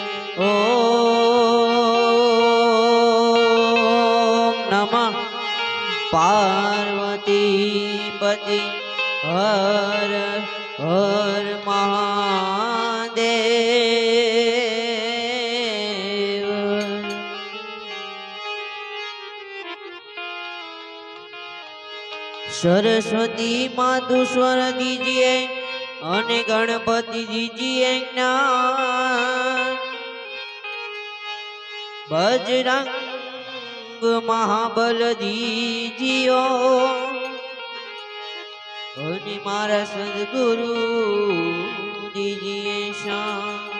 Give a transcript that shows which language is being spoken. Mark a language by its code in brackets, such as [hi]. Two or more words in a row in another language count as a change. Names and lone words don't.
[sa] ओम नमः पार्वती पति हर हर महादेव। [hi] सरस्वती मातु स्वर दीजिए અને गणपति दीजिए ज्ञान। बजरंग महाबल दीजिओ [gu] અને મારા [hi] सदगुरु दीजिए शान।